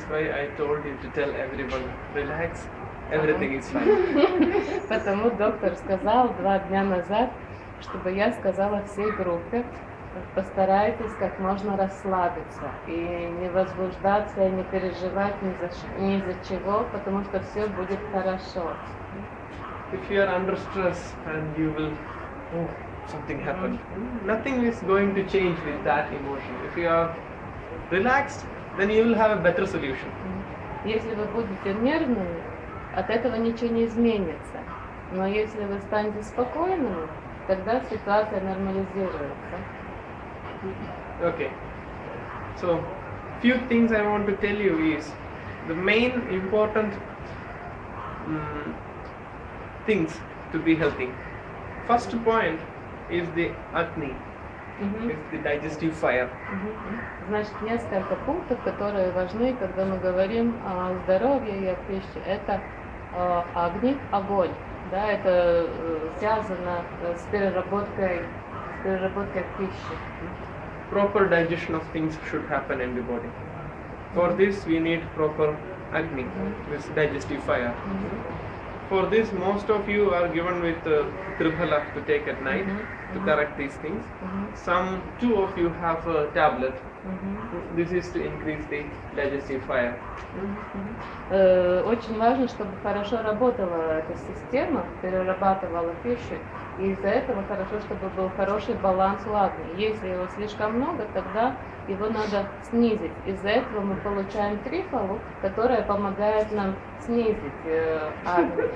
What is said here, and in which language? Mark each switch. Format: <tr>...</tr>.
<en>This is why I told you to tell everyone, relax, everything is fine.</en> <ru>Потому доктор сказал 2 дня назад, чтобы я сказала всей группе, постарайтесь как можно расслабиться и не возбуждаться, и не переживать ни за чего, потому что все будет хорошо.</ru> <en>If you are under stress and you will, something happened, nothing is going to change with that emotion. If you are relaxed, then you will have a better solution.</en> <ru>Если вы будете нервными, от этого ничего не изменится. Но если вы станете спокойными, тогда ситуация нормализируется.</ru> <en>Okay. So, few things I want to tell you is the main important things to be healthy. First point is the Agni, is the digestive fire.</en> <ru>Значит, несколько пунктов, которые важны, когда мы говорим о здоровье и о пище. Это огни, огонь. Да, это связано с переработкой пищи.</ru> <en>Proper digestion of things should happen in the body. For this we need proper Agni, this digestive fire. For this most of you are given with Triphala to take at night to correct these things. Some 2 of you have a tablet. This is to increase the digestive fire.</en> <ru>Очень важно, чтобы хорошо работала эта система, перерабатывала пищу, и из-за этого хорошо, чтобы был хороший баланс у агни. Если его слишком много, тогда его надо снизить. Из-за этого мы получаем трифалу, которая помогает нам снизить агни.</ru>